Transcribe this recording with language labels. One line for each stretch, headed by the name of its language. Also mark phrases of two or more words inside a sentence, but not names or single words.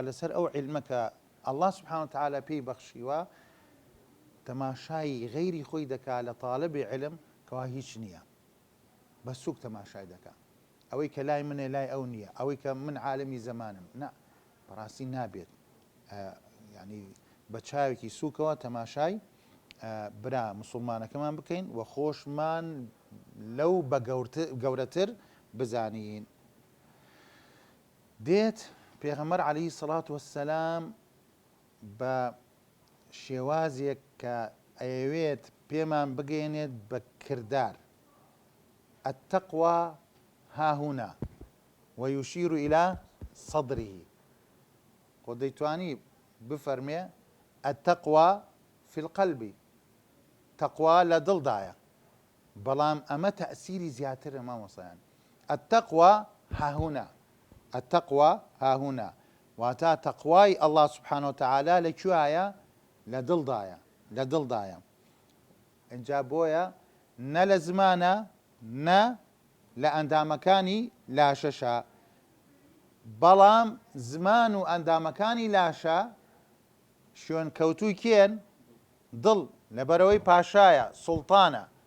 Central Kurdish: لەسەر ئەو علمە کە
Arabic: ئەڵڵا سوبحانە وتەعالە
Central Kurdish: پێی بەخشیوە تەماشای غەیری خۆی دەکات لە تاڵەبی علم کەوا هیچ نییە بە سووک تەماشای دەکات ئەوەی کە لای منێ لای ئەو نییە ئەوەی کە من عالەمی زەمانم نا بەڕاستی نابێت ینی بە چاوێکی سووکەوە تەماشای برا موسڵمانەکەمان بکەین و خۆشمان لەو بە گەورەتر بزانین دێت پێغەمبەر
Arabic: عەلەیهی سەڵات وەسسەلام
Central Kurdish: بە شێوازێک کە ئەیەوێت پێمان بگەێنێت بە کردار
Arabic: التەقوا هاهونا ويشير إلى صدره
Central Kurdish: خۆ دەیتوانی بفەرمێ
Arabic: التەقوا في القلب
Central Kurdish: تەقوا لە دڵدایە بەڵام ئەمە تەئسیری زیاترە مامۆستایان
Arabic: التەقوا هاهونا التەقوا هاهونا
Central Kurdish: واتە تەقوای
Arabic: ئەڵڵا سوبحانە وتەعالە
Central Kurdish: لەکوایە لە دڵدایە لە دڵدایە ئینجا بۆیە نە لە زمانە نە لە ئەندامەکانی لاشەشە بەڵام زمان و ئەندامەکانی لاشە شوێن کەوتووی کێن دڵ لەبەرەوەی پاشایە سوڵتانە